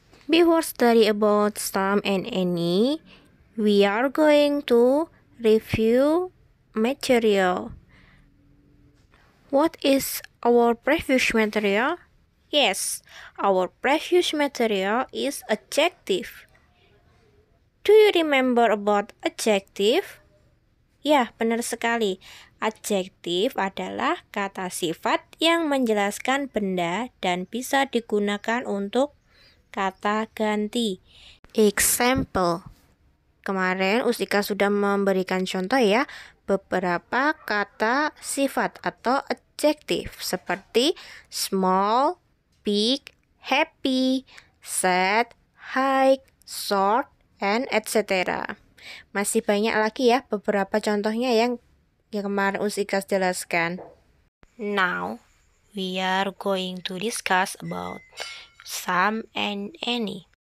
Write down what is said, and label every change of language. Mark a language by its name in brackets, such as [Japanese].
[English] Before study about Sam and Annie, we are going to review material. What is our previous material? Yes, our previous material is adjective. Do you remember about adjective? [Indonesian] Ya, benar sekali. Adjektif adalah kata sifat yang menjelaskan benda dan bisa digunakan untuk kata ganti. Example. Kemarin Ustika sudah memberikan contoh ya, beberapa kata sifat atau adjektif seperti [English] small, big, happy, sad, high, short, and etc. [Indonesian] Masih banyak lagi ya beberapa contohnya yang kemarin Ustika jelaskan. [English] Now, we are going to discuss about Sam and Annie.